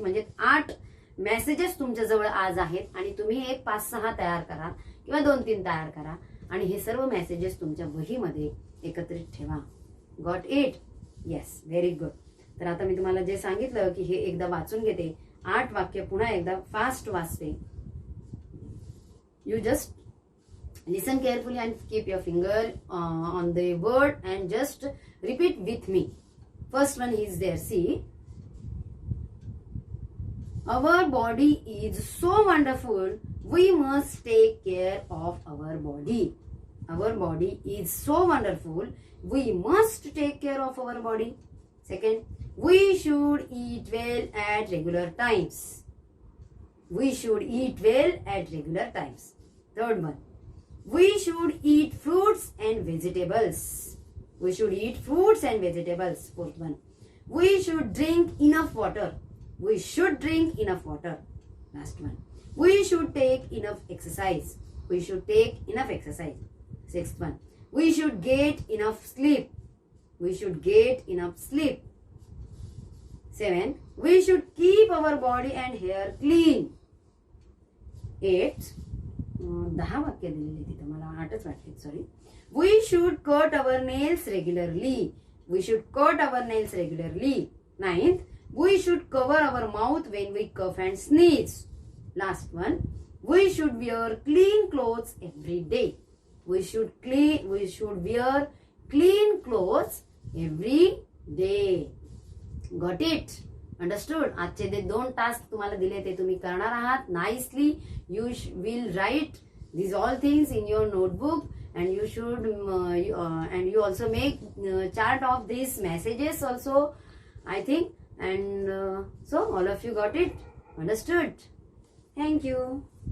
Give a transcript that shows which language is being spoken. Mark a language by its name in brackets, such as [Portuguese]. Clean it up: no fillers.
[Marathi] म्हणजे 8 मेसेजेस तुमच्या जवळ आज आहेत आणि तुम्ही एक 5-6 तयार करा किंवा 2-3 तयार करा आणि हे सर्व मेसेजेस तुमच्या वहीमध्ये एकत्रित ठेवा. [English] Got it? Yes, very good. [Marathi] तर आता मी तुम्हाला जे सांगितलं की हे एकदा वाचून घेते. 8 वाक्य पुन्हा एकदा फास्ट वाचते. [English] You just listen carefully and keep your finger on the word and just repeat with me. First one is there. See, our body is so wonderful, we must take care of our body. Our body is so wonderful, we must take care of our body. Second, we should eat well at regular times. We should eat well at regular times. Third one, we should eat fruits and vegetables. We should eat fruits and vegetables. Fourth one, we should drink enough water. We should drink enough water. Last one, we should take enough exercise. We should take enough exercise. Sixth one, we should get enough sleep. We should get enough sleep. 7, we should keep our body and hair clean. [Marathi] 8, 10 वाक्य दिलेली तिथे मला 8च वाटले sorry. [English] We should cut our nails regularly. We should cut our nails regularly. 9th, we should cover our mouth when we cough and sneeze. Last one, we should wear clean clothes every day. We should wear clean clothes every day. Got it? Understood? [Marathi] आजचे जे 2 task तुम्हाला दिले ते तुम्ही करणार आहात nicely. [English] You will write these all things in your notebook, and you should and you also make chart of these messages also, I think. And so all of you got it? Understood? Thank you.